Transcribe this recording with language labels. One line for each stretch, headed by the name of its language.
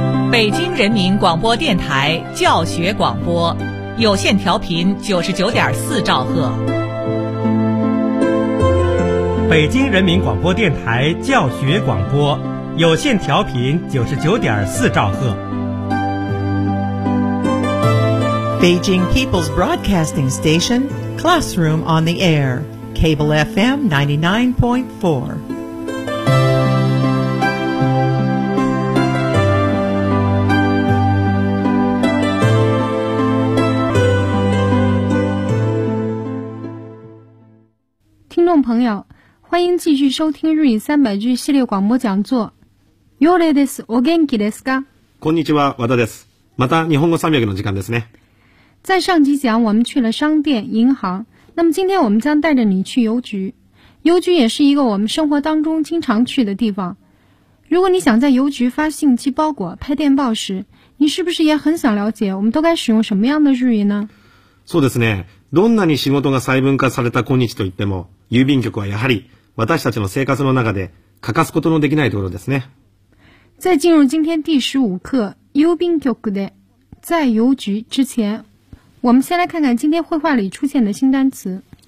Chinese: 北京人民广播电台教学广播，有线调频99.4兆赫。北京人民广播电台教学广播，有线调频99.4兆赫。
English: Beijing People's Broadcasting Station, Classroom on the Air, Cable FM 99.4.
Chinese: 朋友，欢迎继续收听日语三百句系列广播讲座。
Japanese: 夜です。お元気ですか？こんにちは、和田です。また日本語三百の時間ですね。
Chinese: 在上集讲，我们去了商店、银行。那么今天我们将带着你去邮局。邮局也是一个我们生活当中经常去的地方。如果你想在邮局发信、寄包裹、拍电报时，你是不是也很想了解我们都该使用什么样的日语呢？
Japanese: そうですね。どんなに仕事が細分化された今日といっても、郵便局はやはり私たちの生活の中で欠かすことのできないところですね。
Chinese: 在进入今天第15课
Japanese: 郵便局で
Chinese: 在邮局之前、我们先来看看今天绘画里出现的新单词。